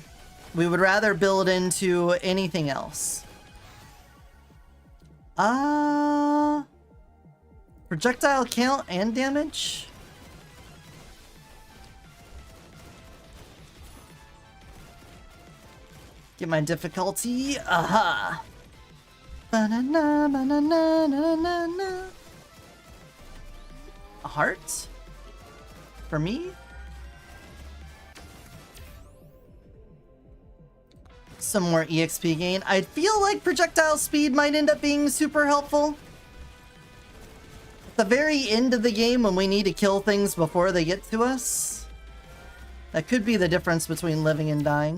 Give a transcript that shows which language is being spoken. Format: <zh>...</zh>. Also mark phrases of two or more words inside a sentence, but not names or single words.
<en>We would rather build into anything else. Projectile count and damage? Get my difficulty. Aha! Ba-na-na, ba-na-na, na-na-na. A heart? For me? some more EXP gain. I feel like projectile speed might end up being super helpful. At the very end of the game, when we need to kill things before they get to us, that could be the difference between living and dying.</en>